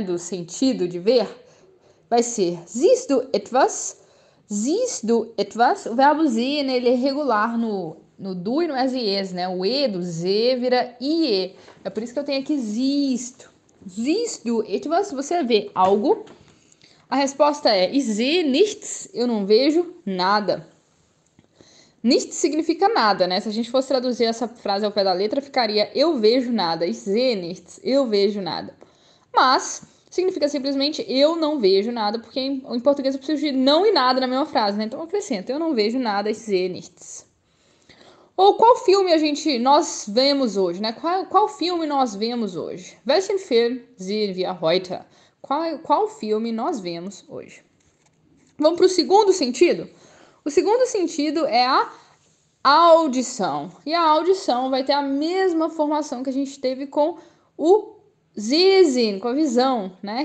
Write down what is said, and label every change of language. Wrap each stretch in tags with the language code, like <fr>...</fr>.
<pt>Do sentido de ver. Vai ser,</pt> <de>siehst du etwas? Siehst du etwas?</de> <pt>O verbo sehen, ele é regular no du e no es, né? O e do z vira ie. É por isso que eu tenho aqui siehst.</pt> <de>Siehst du etwas?</de> <pt>Você vê algo? A resposta é,</pt> <de>ich sehe nichts.</de> <pt>Eu não vejo nada. Nichts significa nada, né? Se a gente fosse traduzir essa frase ao pé da letra, ficaria eu vejo nada.</pt> <de>Ich sehe nichts.</de> <pt>Eu vejo nada. Mas significa simplesmente eu não vejo nada, porque em português eu preciso de não e nada na mesma frase, né? Então eu acrescento, eu não vejo nada,</pt> <de>ich sehe nichts.</de> <pt>Ou qual filme nós vemos hoje, né? Qual filme nós vemos hoje?</pt> <de>Welchen Film sehen wir heute?</de> <pt>Qual filme nós vemos hoje? Vamos para o segundo sentido? O segundo sentido é a audição. E a audição vai ter a mesma formação que a gente teve com o Sehen, com a visão, né?</pt>